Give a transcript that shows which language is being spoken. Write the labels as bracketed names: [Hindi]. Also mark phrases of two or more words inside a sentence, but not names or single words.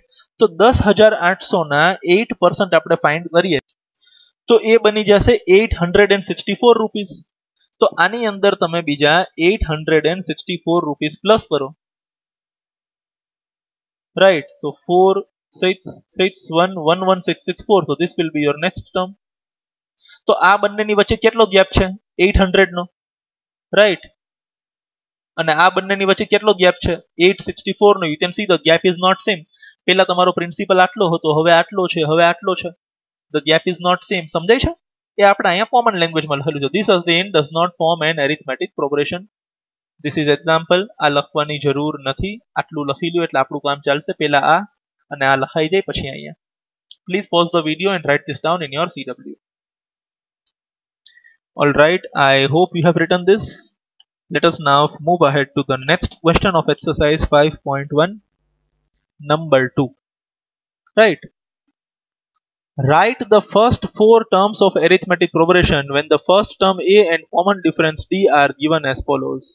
[Gujarati] તો 10,800 ના 8% આપણે ફાઇન્ડ કરીએ તો એ બની જશે 864 રૂપીસ. તો આની અંદર તમે બીજા 864 રૂપીસ પ્લસ કરો, રાઈટ? તો 4,661,11664. [English] so this will be your next term. [Gujarati] તો આ બંનેની વચ્ચે કેટલો ગેપ છે? 800 નો, રાઈટ? અને આ બંનેની વચ્ચે કેટલો ગેપ છે? 864 નો. [English] you can see the gap is not same. [Gujarati] પહેલા તમારો પ્રિન્સિપલ આટલો હતો, હવે આટલો છે, હવે આટલો છે. [English] the gap is not same. [Gujarati] સમજાય છે? એ આપણે અહીંયા [English] common languageમાં [Gujarati] લખેલું છે. [English] this again does not form an arithmetic progression. this is example. [Gujarati] આ લખવાની જરૂર નથી, આટલું લખી લ્યો એટલે આપણું કામ ચાલશે. પહેલા આ અને આ લખાઈ જાય પછી અહીંયા. [English] please pause the video and write this down in your CW. all right, I hope you have written this. Let us now move ahead to the next question of exercise 5.1 number 2. Right? Write the first 4 terms of arithmetic progression when the first term A and common difference D are given as follows.